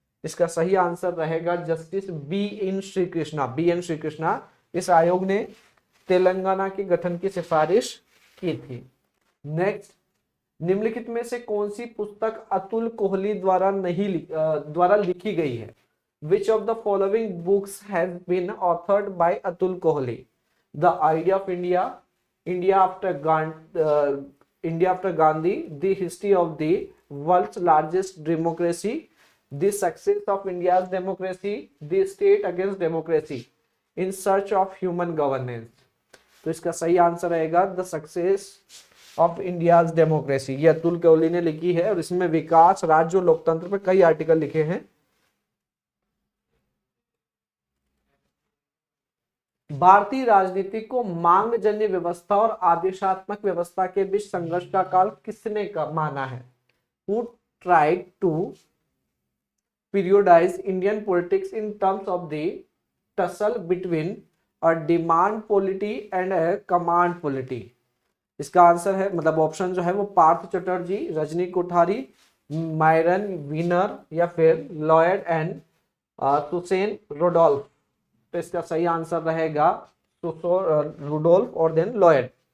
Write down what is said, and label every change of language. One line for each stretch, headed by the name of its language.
Hindi: इसका सही आंसर रहेगा justice B N Shri Krishna. इस आयोग ने तेलंगाना के गठन की सिफारिश की थी। नेक्स्ट, निम्नलिखित में से कौन सी पुस्तक अतुल कोहली द्वारा लिखी गई है।
English: Which of the following books has been authored by Atul Kohli? The Idea of India, India after Gandhi, The History of the World's Largest Democracy, The Success of India's Democracy, The State Against Democracy, In Search of Human Governance।
Hindi: तो इसका सही answer रहेगा the success of India's democracy. ये अतुल कोहली ने लिखी है और इसमें विकास, राज्य और लोकतंत्र पर कई आर्टिकल लिखे हैं। भारतीय राजनीति को मांगजन्य व्यवस्था और आदेशात्मक व्यवस्था के बीच संघर्ष का काल किसने माना है।
English: Who tried to periodize Indian politics in terms of the tussle between a demand polity and a command polity।
Hindi: इसका आंसर है, मतलब ऑप्शन जो है वो पार्थ चटर्जी, रजनी कोठारी, मायरन वीनर या फिर लॉयड एंड सुसेन रुडोल्फ। तो इसका सही आंसर रहेगा रुडोल्फ और देन लॉयड।